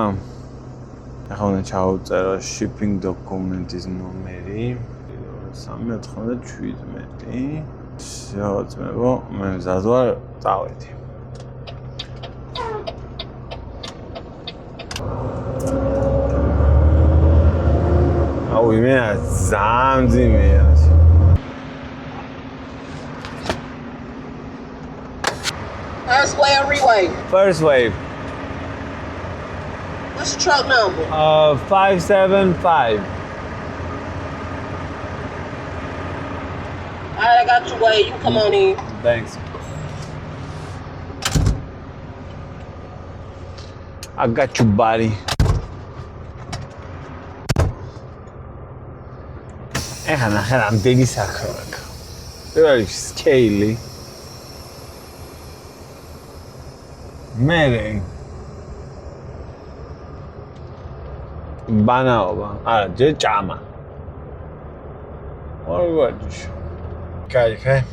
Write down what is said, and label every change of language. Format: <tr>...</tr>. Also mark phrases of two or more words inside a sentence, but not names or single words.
<ka>ახლა უნდა ჩავწერო</ka> <en>shipping document-</en> <ka>ის ნომერი 397. შეაწმებო, მე მზად ვარ, წავედი. აუ იმენა ზამძიმეა.</ka> <en>First wave or rewave? First wave. What's the truck number? 575. Alright, I got your way. You come on in. Thanks. I got you, buddy.</en> <ka>ეხლა ნახე რამდენი საქმე აქვს. პირველ რიგში სკეილი. მერე ბანაობა, არა, ჯერ ჭამა. ორი ვარჯიში. კაი.</ka>